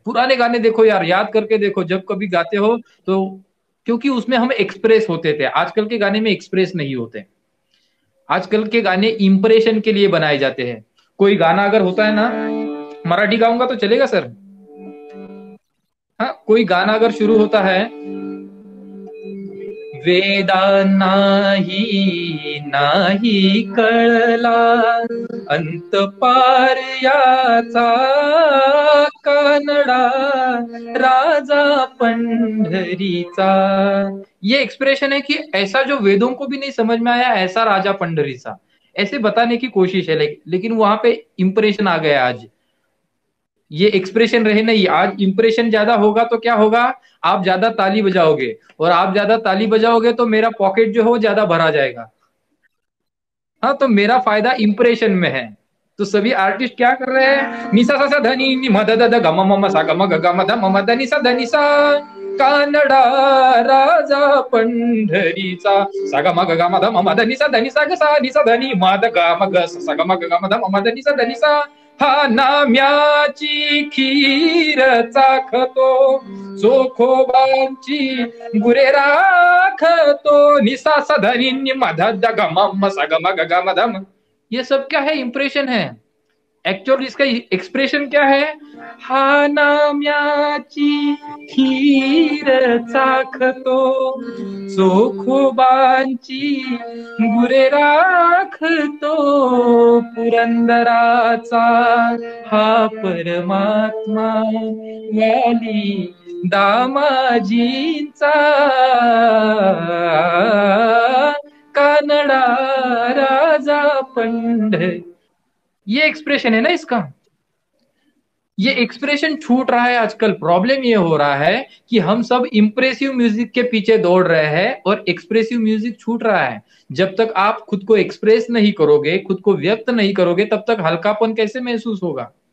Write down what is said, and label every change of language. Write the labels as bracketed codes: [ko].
[hi] पुराने गाने देखो यार, याद करके देखो जब कभी गाते हो तो, क्योंकि उसमें हम एक्सप्रेस होते थे। आजकल के गाने में एक्सप्रेस नहीं होते। आजकल के गाने इंप्रेशन के लिए बनाए जाते हैं। कोई गाना अगर होता है ना, मराठी गाऊंगा तो चलेगा सर? हाँ, कोई गाना अगर शुरू होता है, [mr] वेदांनाही नाही कळला अंत पार याचा, कानडा राजा पंढरीचा। [hi] ये एक्सप्रेशन है कि ऐसा जो वेदों को भी नहीं समझ में आया, ऐसा [mr] राजा पंढरीचा, [hi] ऐसे बताने की कोशिश है। लेकिन वहां पे इंप्रेशन आ गया आज। ये एक्सप्रेशन रहे नहीं, आज इंप्रेशन ज्यादा होगा तो क्या होगा? आप ज्यादा ताली बजाओगे, और आप ज्यादा ताली बजाओगे तो मेरा पॉकेट जो है वो ज्यादा भरा जाएगा। हाँ, तो मेरा फायदा इंप्रेशन में है। तो सभी आर्टिस्ट क्या कर रहे हैं, निसा सा सा धनी नि मद द द गम मम सा गम ग गम ध मम ध निसा ध निसा, [mr] कानडा राजा पंढरीचा, सा गम ग गम ध मम ध निसा ध निसा ग सा निसा धनी मद गम ग सा गम ग गम ध मम ध निसा ध निसा, हा नाम्याची खीर चाखतो, चोखोबांची गुरे राखतो, निसा सधनी मध द गम सा गम ग गम धम। [hi] ये सब क्या है? इंप्रेशन है। एक्चुअल इसका एक्सप्रेशन क्या है? [mr] हा नाम्याची खीर चाखतो, चोखोबांची गुरे राखतो, पुरंदराचा हा परमात्मा, वाली दामाजींचा, कानडा राजा पंढ। [hi] ये एक्सप्रेशन है ना इसका। ये एक्सप्रेशन छूट रहा है आजकल। प्रॉब्लम ये हो रहा है कि हम सब इंप्रेसिव म्यूजिक के पीछे दौड़ रहे हैं और एक्सप्रेसिव म्यूजिक छूट रहा है। जब तक आप खुद को एक्सप्रेस नहीं करोगे, खुद को व्यक्त नहीं करोगे, तब तक हल्कापन कैसे महसूस होगा?